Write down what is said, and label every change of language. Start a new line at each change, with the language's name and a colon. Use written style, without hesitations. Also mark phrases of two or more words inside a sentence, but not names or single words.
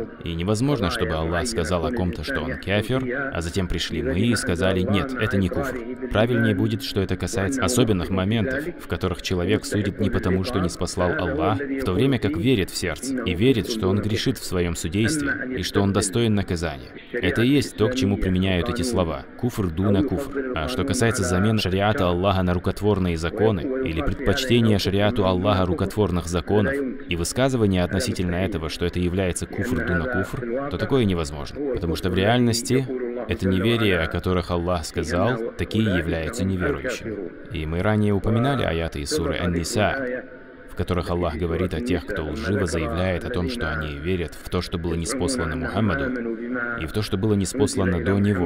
Russian: И невозможно, чтобы Аллах сказал о ком-то, что он кафир, а затем пришли мы и сказали, нет, это не куфр. Правильнее будет, что это касается особенных моментов, в которых человек судит не потому, что не спаслал Аллах, в то время как верит в сердце, и верит, что он грешит в своем судействе, и что он достоин наказания. Это и есть то, к чему применяют эти слова.
Arabic: كفر دون كفر.
Russian: А что касается замены шариата Аллаха на рукотворные законы, или предпочтения шариату Аллаха рукотворных законов, и высказывания относительно этого, что это является
Arabic: كفر دون كفر,
Russian: то такое невозможно. Потому что в реальности это неверие, о которых Аллах сказал, такие являются неверующими. И мы ранее упоминали аяты из суры Ан-Ниса, в которых Аллах говорит о тех, кто лживо заявляет о том, что они верят в то, что было ниспослано Мухаммаду, и в то, что было ниспослано до него.